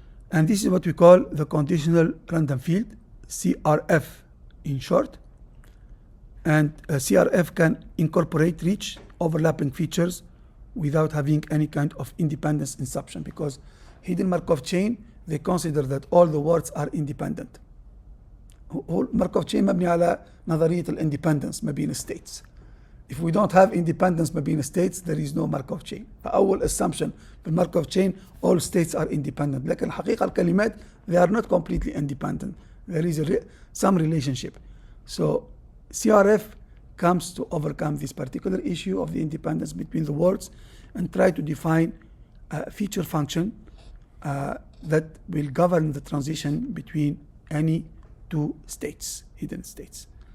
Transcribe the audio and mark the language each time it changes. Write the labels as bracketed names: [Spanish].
[English] And this is what we call the conditional random field, CRF in short. And CRF can incorporate rich overlapping features without having any kind of independence inception, because hidden Markov chain, they consider that all the words are independent. [Arabic] Markov chain مبني على نظرية الindependence ما بين states. [English] If we don't have independence [Arabic] ما بين [English] states, there is no Markov chain. [Arabic] فأول [English] assumption [Arabic] في [English] Markov chain, all states are independent. [Arabic] لكن الحقيقة الكلمات, [English] they are not completely independent. There is some relationship. So CRF comes to overcome this particular issue of the independence between the words and try to define a feature function that will govern the transition between any two states, hidden states.